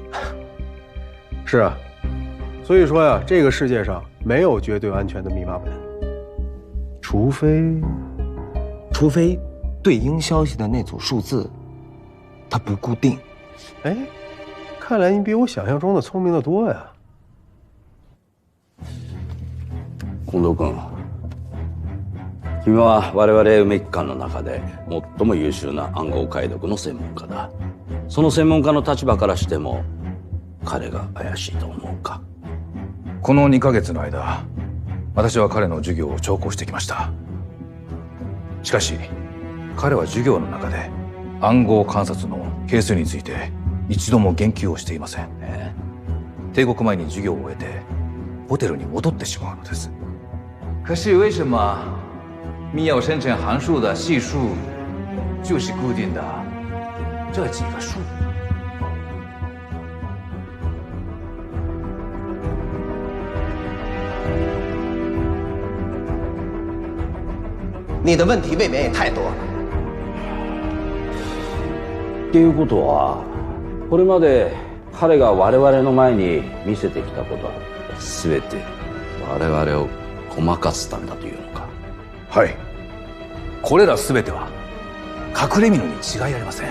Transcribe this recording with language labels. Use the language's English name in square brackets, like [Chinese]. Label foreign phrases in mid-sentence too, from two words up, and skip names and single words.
[Chinese] 是啊，所以说呀，这个世界上没有绝对安全的密码本，除非对应消息的那组数字，它不固定。哎，看来你比我想象中的聪明得多呀。 [Japanese] 近藤君、君は我々梅木館の中で最も優秀な暗号解読の専門家だ。その専門家の立場からしても彼が怪しいと思うか？この2ヶ月の間、私は彼の授業を聴講してきました。しかし、彼は授業の中で暗号観察の係数について一度も言及をしていません。帝国前に授業を終えてホテルに戻ってしまうのです。 [Chinese] 可是为什么密钥生成函数的系数就是固定的这几个数？你的问题未免也太多了。 [Japanese] っていうことは、これまで彼が我々の前に見せてきたことは全て我々をごまかすためだというのか？はい。これら全ては隠れ蓑に違いありません。